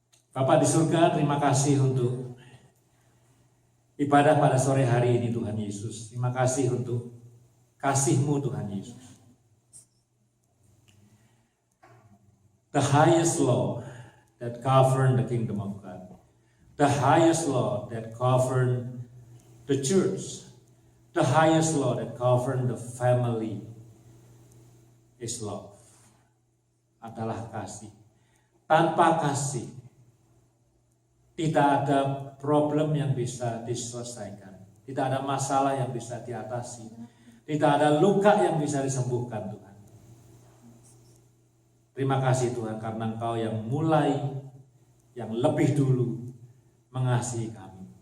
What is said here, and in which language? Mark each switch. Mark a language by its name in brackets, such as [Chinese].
[Indonesian] Bapa di surga, terima kasih untuk ibadah pada sore hari ini Tuhan Yesus. Terima kasih untuk kasih-Mu Tuhan Yesus. [English] The highest law that govern the kingdom of God. The highest law that govern the church, the highest law that govern the family is love. [Indonesian] Adalah kasih. Tanpa kasih, tidak ada problem yang bisa diselesaikan. Tidak ada masalah yang bisa diatasi. Tidak ada luka yang bisa disembuhkan Tuhan. Terima kasih Tuhan karena Engkau yang mulai, yang lebih dulu mengasihi kami.